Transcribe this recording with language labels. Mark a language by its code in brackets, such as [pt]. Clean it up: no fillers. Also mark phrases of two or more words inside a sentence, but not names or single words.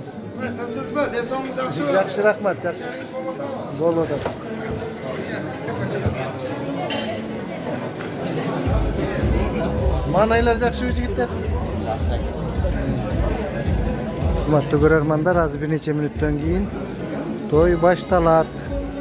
[tr] Nasılsınız? [kk] Денсаулығыңыз жақсы ма? Жақсы, рахмат, жақсы. Болады. Манайлар жақсы жігіттер. [tk] Hurmatly görermanlar, az bir neçe minuttan keyin toy baştalat.